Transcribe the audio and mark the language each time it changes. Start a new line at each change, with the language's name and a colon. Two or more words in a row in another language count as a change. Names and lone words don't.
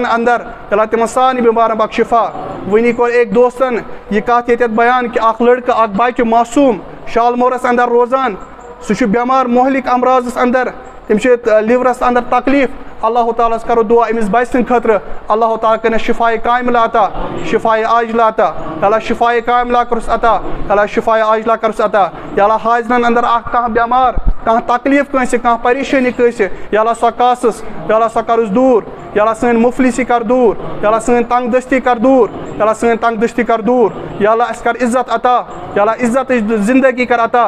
Kashmiri: اندر یا اللہ تِمن سارنٕے بیمارن بخش شفا وٕنی کوٚر أکۍ دوستن یہِ کتھ ییٚتٮ۪تھ بیان کہ اکھ لڑکہٕ اکھ بچہ معصوٗم شالمورس اندر روزان سُہ چھُ بیمار مہلک امراضس اندر تٔمِس چھُ لِورس اندر تکلیف اللہ تعالیٰ ہس کرو دعا أمِس بچہ سٕنٛدِ خٲطرٕ اللہ تعالیٰ کٔرنس شفاء کاملہ عطا شفاء عاجلہ عطا یا اللہ شفاء کاملہ کرُس عطا یا اللہ شفاء عاجلہ کرُس عطا یا اللہ حاضرن اندر کانٛہہ بیمار کانٛہہ تکلیف کٲنٛسہِ کانٛہہ پریشٲنی کٲنٛسہِ یا اللہ سۄ کاسس یا اللہ سۄ کرُس دوٗر یا اللہ سٲنۍ مفلسی کر دوٗر یا اللہ سٲنۍ تنگ دستی کر دوٗر یا اللہ سٲنۍ تنگ دستی کر دوٗر یا اللہ اَسہِ کر عزت عطا یا اللہ عزتٕچ زندگی کر عطا